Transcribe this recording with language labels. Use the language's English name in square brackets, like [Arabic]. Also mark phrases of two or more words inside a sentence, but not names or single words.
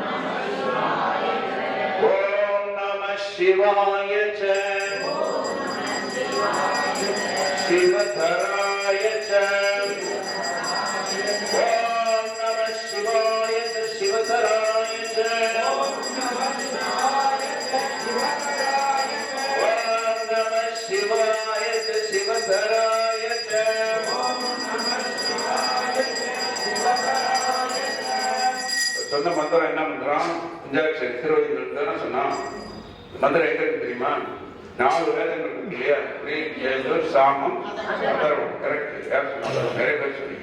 [Sanskrit] नमः शिवाय शिवतराय ओम् नमः शिवाय शिवतराय ओम् नमः शिवाय शिवतराय [Tamil] சொன்ன மந்திரம் என்ன மந்திரம்? பஞ்சாட்சரி திருவதிகள் தானே சொன்னான். மந்திரம் எங்க இருக்கு தெரியுமா? 4 வேதங்கள் இருக்கு இல்லையா? யஜுர் சாமம் அதர்வம். கரெக்ட். யார் சொன்னாங்க? நிறைய பேர் சொன்னீங்க.